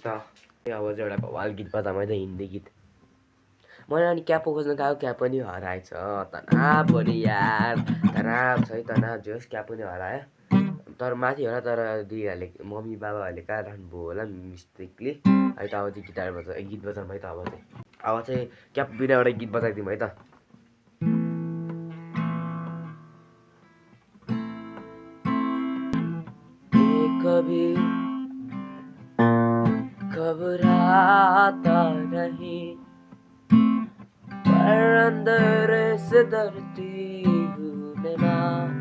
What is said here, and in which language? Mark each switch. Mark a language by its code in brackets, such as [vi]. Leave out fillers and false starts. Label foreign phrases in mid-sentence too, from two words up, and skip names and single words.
[ne] अब चाहिँ एउटा भवाल गीत बजाऊँ है त, हिन्दी गीत। मैले अनि क्याप खोज्न गएको, क्याप पनि हराएछ। तनाव पनि यार, तनाव छ है, तनाव जे होस् क्याप पनि हरायो। तर माथि होला, तर दिदीहरूले मम्मी बाबाहरूले कहाँ राख्नुभयो होला मिस्टेकली है त। अब चाहिँ गीत बजाऊँ है त। अब चाहिँ क्याप बिना एउटा गीत बजाइदिउँ है त। [hi] कभी घबराता नहीं पर अंदर से डरती हूँ मैं,